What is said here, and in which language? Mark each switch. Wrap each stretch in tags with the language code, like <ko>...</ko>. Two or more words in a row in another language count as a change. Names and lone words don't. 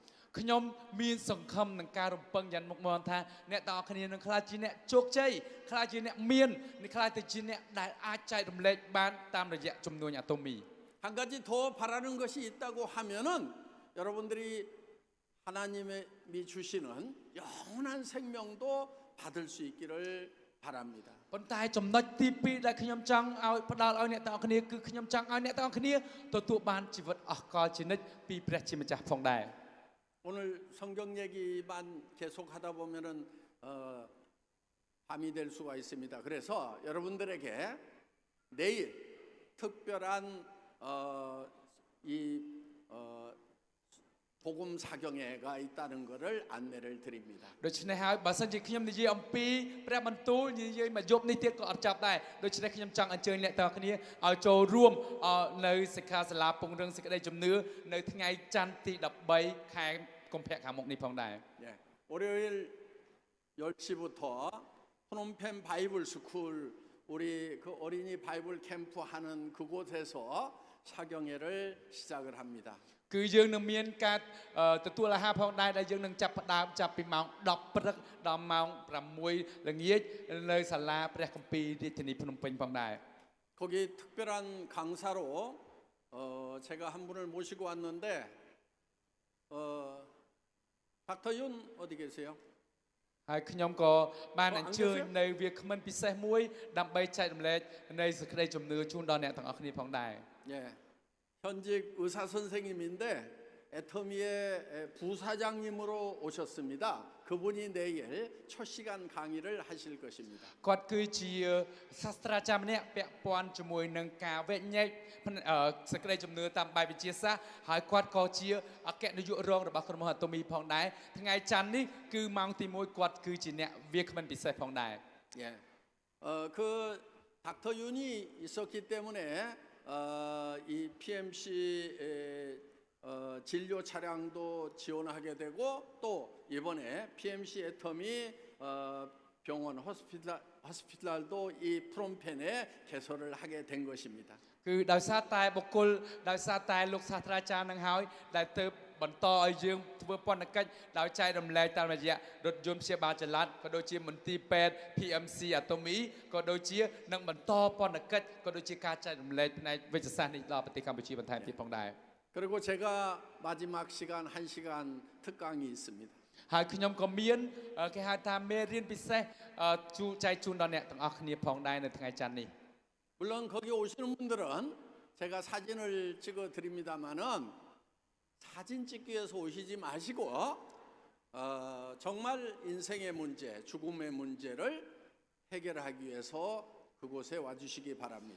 <km>ខ្ញុំមានសង្ឃឹមនឹងការរំពឹងយ៉ាងមុខមាំថាអ្នកទាំងអស់គ្នានឹងក្លាយជាអ្នកជោគជ័យក្លាយជាអ្នកមាននិងក្លាយទៅជាអ្នកដែលអាចចែករំលែកបានតាមរយៈជំនួញអាតូមី</km> <ko>한 가지 더 바라는 것이 있다고 하면은 여러분들이 하나님이 주시는 영원한 생명도 받을 수 있기를 바랍니다.</ko> <km>ប៉ុន្តែចំណុចទី2ដែលខ្ញុំចង់ឲ្យផ្ដល់ឲ្យអ្នកទាំងអស់គ្នាគឺខ្ញុំចង់ឲ្យអ្នកទាំងអស់គ្នាទទួលបានជីវិតអស់កលជានិច្ចពីព្រះជាម្ចាស់ផងដែរ</km> <ko>오늘 성경 얘기만 계속하다 보면은 밤이 될 수가 있습니다. 그래서 여러분들에게 내일 특별한 복음 사경회가 있다는 것을 안내를 드립니다.</ko> <km>ដូច្នេះហើយបើសិនជាខ្ញុំនិយាយអំពីព្រះបន្ទូលនិយាយមកយប់នេះទៀតក៏អត់ចាប់ដែរដូច្នេះខ្ញុំចង់អញ្ជើញអ្នកទាំងអស់គ្នាឲ្យចូលរួមនៅសិក្ខាសាលាពង្រឹងសេចក្តីជំនឿនៅថ្ងៃច័ន្ទទី13ខែកុម្ភៈខាងមុខនេះផងដែរ</km> <ko>예, 월요일 10시부터 프놈펜 바이블 스쿨 우리 그 어린이 바이블 캠프 하는 그곳에서 사경회를 시작을 합니다.</ko> <km>គឺយើងនឹងមានការទទួលអាហារផងដែរដែលយើងនឹងចាប់ផ្ដើមចាប់ពីម៉ោង10ព្រឹកដល់ម៉ោង6ល្ងាចនៅសាលាព្រះគម្ពីររាជធានីភ្នំពេញផងដែរ</km> <ko>거기 특별한 강사로 제가 한 분을 모시고 왔는데 닥터윤 어디 계세요?</ko> <km>ហើយខ្ញុំក៏បានអញ្ជើញនៅវាគ្មិនពិសេសមួយដើម្បីចែករំលែកនៃសេចក្តីជំនឿជូនដល់អ្នកទាំងអស់គ្នាផងដែរ</km> <ko>예, 현직 의사 선생님인데 애터미의 부사장님으로 오셨습니다. 그분이 내일 첫 시간 강의를 하실 것입니다.</ko> <km>គាត់គឺជាសាស្ត្រាចារ្យម្នាក់ពាក់ព័ន្ធជាមួយនឹងការវែកញែកសេចក្តីជំនឿតាមបែបវិទ្យាសាស្ត្រហើយគាត់ក៏ជាអគ្គនាយករងរបស់ក្រុមហ៊ុនអាតូមីផងដែរថ្ងៃច័ន្ទនេះគឺម៉ោងទី1គាត់គឺជាអ្នកវាគ្មិនពិសេសផងដែរ</km> <ko>예, 그 닥터 윤이 있었기 때문에 이 PMC 진료 차량도 지원하게 되고 또 이번에 PMC 애터미 병원 호스피탈도 이 프롬펜에 개설을 하게 된 것입니다.</ko> <km>គឺដោយសារតែបុគ្គលដោយសារតែលោកសាស្ត្រាចារ្យនឹងហើយដែលទៅបន្តឲ្យយើងធ្វើពន្ធកិច្ចដោយចែករំលែកតាមរយៈរថយន្តព្យាបាលចល័តក៏ដូចជាមន្ទីរពេទ្យ PMC អាតូមីក៏ដូចជានឹងបន្តពន្ធកិច្ចក៏ដូចជាការចែករំលែកផ្នែកវិទ្យាសាស្ត្រនេះដល់ប្រទេសកម្ពុជាបន្ថែមទៀតផងដែរ</km> <ko>그리고 제가 마지막 시간 1시간 특강이 있습니다.</ko> <km>ហើយខ្ញុំក៏មានគេហៅថាមេរៀនពិសេសចែកជូនដល់អ្នកទាំងអស់គ្នាផងដែរនៅថ្ងៃច័ន្ទនេះ</km> <ko>물론 거기 오시는 분들은 제가 사진을 찍어 드립니다만은 사진 찍기 위해서 오시지 마시고 정말 인생의 문제, 죽음의 문제를 해결하기 위해서 그곳에 와주시기 바랍니다.</ko>